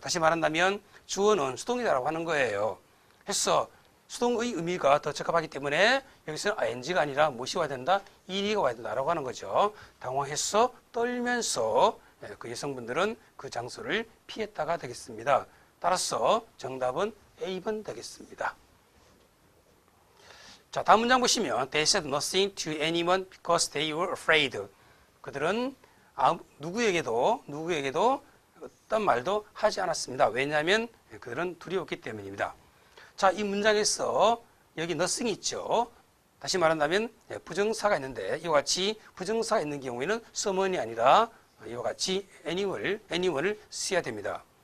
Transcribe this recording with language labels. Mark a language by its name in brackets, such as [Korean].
[Korean] 다시 말한다면 주어는 수동이다라고 하는 거예요. 했어, 수동의 의미가 더 적합하기 때문에 여기서는 ing가 아니라 무엇이 와야 된다? ed가 와야 된다라고 하는 거죠. 당황했어, 떨면서 그 여성분들은 그 장소를 피했다가 되겠습니다. 따라서 정답은 A번 되겠습니다. 자, 다음 문장 보시면 [English] They said nothing to anyone because they were afraid. [Korean] 그들은 누구에게도 어떤 말도 하지 않았습니다. 왜냐하면 그들은 두려웠기 때문입니다. 자, 이 문장에서 여기 nothing이 있죠. 다시 말한다면 부정사가 있는데, 이와 같이 부정사가 있는 경우에는 someone이 아니라 이와 같이 anyone을 써야 됩니다.